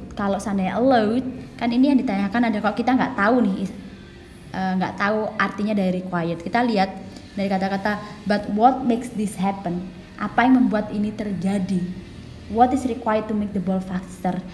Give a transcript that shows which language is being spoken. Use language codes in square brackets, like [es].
[id] Kalau seandainya allowed, kan ini yang ditanyakan ada, kalau kita nggak tahu nih, nggak tahu artinya dari required. Kita lihat Dari kata-kata [en] but what makes this happen? [id] Apa yang membuat ini terjadi? [en] What is required to make the ball faster?